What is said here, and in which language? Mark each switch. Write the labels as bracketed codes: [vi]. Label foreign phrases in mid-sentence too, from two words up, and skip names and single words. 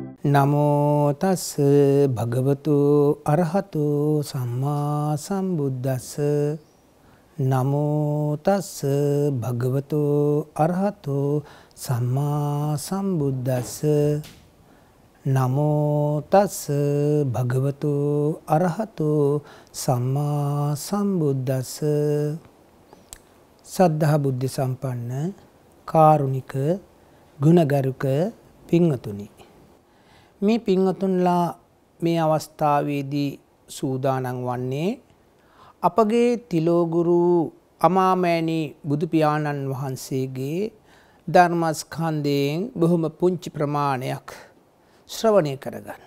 [pi] නමෝ තස් භගවතු අරහතු සම්මා සම්බුද්දස්ස නමෝ තස් භගවතු අරහතු සම්මා සම්බුද්දස්ස නමෝ තස් භගවතු අරහතු සම්මා සම්බුද්දස්ස සද්ධා [si] බුද්ධ සම්පන්න කාරුණික ගුණගරුක පින්වතුනි, මේ පින්වතුන්ලා මේ අවස්ථාවේදී සූදානම් වන්නේ අපගේ තිලෝගුරු අමාමෑණී බුදු පියාණන් වහන්සේගේ ධර්මස්කන්ධයෙන් බොහොම පුංචි ප්‍රමාණයක් ශ්‍රවණය කරගන්න.